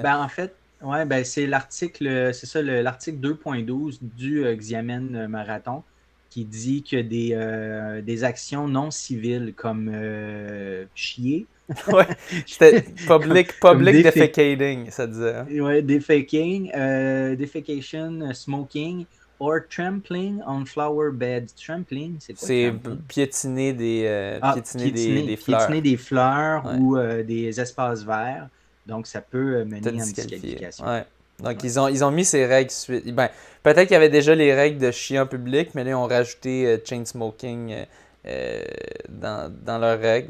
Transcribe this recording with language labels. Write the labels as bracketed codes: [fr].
[fr] Ouais, en fait, c'est l'article 2.12 du Xiamen Marathon qui dit que des actions non civiles comme chier. Ouais, c'était [en] public defecating, [fr] ça disait. Hein? [en] Ouais, defecation, smoking, or trampling on flower beds. [fr] Trampling, c'est quoi? C'est piétiner des fleurs. Piétiner des fleurs ou des espaces verts. Donc, ça peut mener à une disqualification. Ouais. Donc, ils ont mis ces règles suite. Ben, peut-être qu'il y avait déjà les règles de chier en public, mais là, ils ont rajouté [en] chain smoking [fr] dans leurs règles.